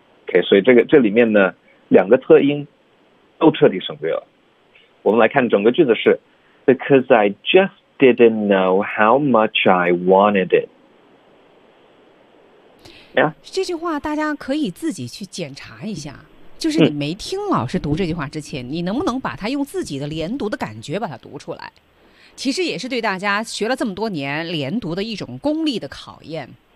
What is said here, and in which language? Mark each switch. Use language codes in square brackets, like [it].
[zh] OK， 所以这里面呢，两个特音都彻底省略了。我们来看整个句子是 [en] ，because I just didn't know how much I wanted it。 Yeah? [zh] 这句话大家可以自己去检查一下，就是你没听老师读这句话之前，你能不能把它用自己的连读的感觉把它读出来？其实也是对大家学了这么多年连读的一种功力的考验。